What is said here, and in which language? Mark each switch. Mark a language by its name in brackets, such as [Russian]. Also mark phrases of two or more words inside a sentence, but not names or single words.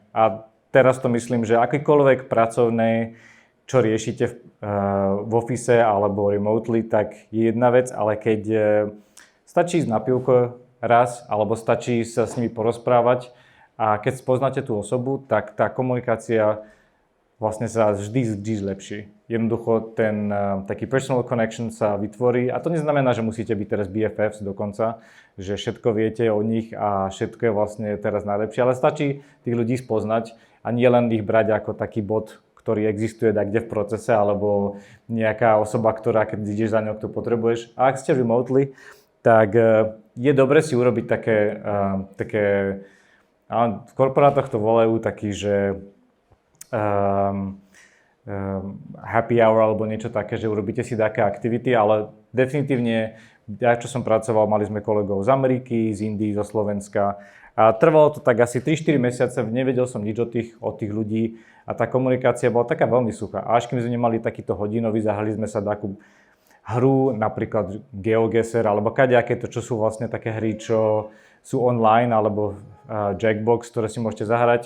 [Slovak] A teraz to myslím, že akýkoľvek pracovnej, čo riešite v office alebo remotely, tak je jedna vec, ale keď stačí ísť na pivko raz, alebo stačí sa s nimi porozprávať a keď spoznáte tú osobu, tak tá komunikácia vlastne sa vždy zlepší. Jednoducho ten taký [English] personal connection [Slovak] sa vytvorí a to neznamená, že musíte byť teraz BFFs dokonca, že všetko viete o nich a všetko je vlastne teraz najlepšie, ale stačí tých ľudí spoznať a nie len ich brať ako taký bod, ktorý existuje kde v procese, alebo nejaká osoba, ktorá keď ideš za ňou, to potrebuješ. A ak ste remotely, tak je dobre si urobiť také v korporátoch to volajú taký, že [English] happy hour [Slovak] alebo niečo také, že urobíte si také aktivity, ale definitívne, ja čo som pracoval, mali sme kolegov z Ameriky, z Indii, zo Slovenska a trvalo to tak asi 3-4 mesiace, nevedel som nič od tých ľudí a tá komunikácia bola taká veľmi suchá. A až kým sme nemali takýto hodinový, zahrali sme sa takú hru, napríklad GeoGuessr alebo kadejaké to, čo sú vlastne také hry, čo sú online alebo Jackbox, ktoré si môžete zahrať.